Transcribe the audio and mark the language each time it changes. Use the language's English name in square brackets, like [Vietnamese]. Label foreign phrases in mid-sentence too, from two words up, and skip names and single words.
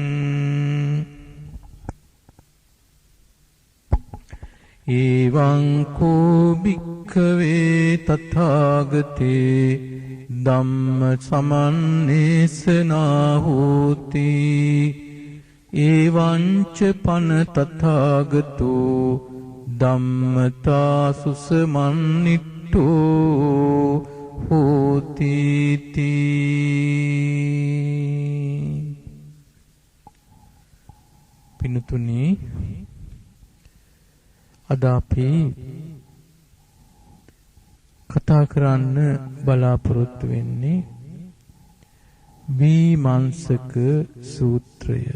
[Pali] එවං කෝ භික්ඛවේ තථාගතේ ධම්ම සමන්නේසනා හෝති එවං ච පන තථාගතෝ ධම්මතා සුසමන්නිට්ඨෝ හෝති [Sinhala] පින්තුනි අද අපි කතා කරන්න බලාපොරොත්තු වෙන්නේ විමංශක සූත්‍රය.